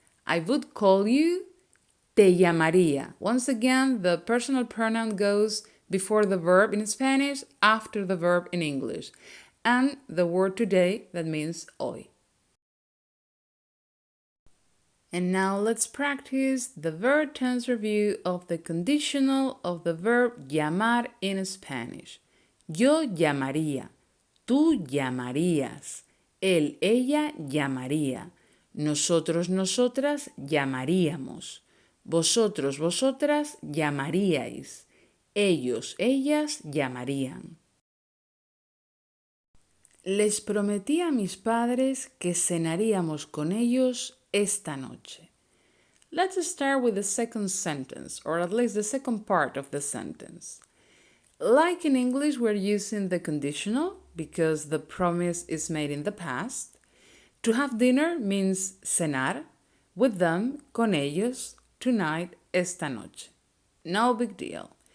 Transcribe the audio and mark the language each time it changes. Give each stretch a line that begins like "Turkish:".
English: I would call you,
Spanish: te llamaría.
English: Once again, the personal pronoun goes before the verb in Spanish, after the verb in English. And the word today, that means hoy. And now let's practice the verb tense review of the conditional of the verb llamar in Spanish.
Spanish: Yo llamaría, tú llamarías, él, ella llamaría, nosotros, nosotras llamaríamos. Vosotros, vosotras llamaríais. Ellos, ellas llamarían. Les prometí a mis padres que cenaríamos con ellos esta noche.
English: Let's start with the second sentence, or at least the second part of the sentence. Like in English, we're using the conditional because the promise is made in the past. To have dinner means cenar with them, con ellos, tonight, esta noche. No big deal.